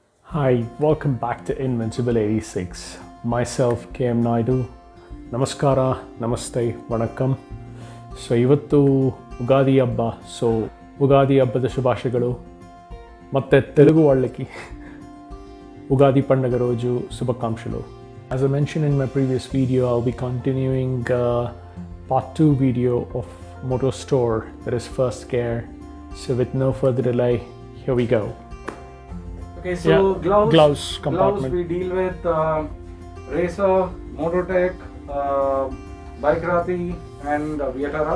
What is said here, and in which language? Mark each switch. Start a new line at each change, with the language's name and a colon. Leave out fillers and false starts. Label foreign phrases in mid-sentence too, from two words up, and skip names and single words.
English: Hi, welcome back to Invincible 86. Myself, KM Naidu. Namaskara, Namaste, Vanakkam.
Kannada: ಸೊ ಇವತ್ತು ಉಗಾದಿ ಹಬ್ಬ. ಸೊ ಉಗಾದಿ ಹಬ್ಬದ ಶುಭಾಶಯಗಳು ಮತ್ತು
Telugu: తెలుగు వాళ్ళకి ఉగాది పండుగ రోజు శుభాకాంక్షలు.
English: As I mentioned in my previous video, I'll be continuing part 2 video of Motor Store, that is First Gear. So with no further delay, here we go. Okay, so gloves compartment. we deal with Racer, Mototech, Bike-Rati and Vietara.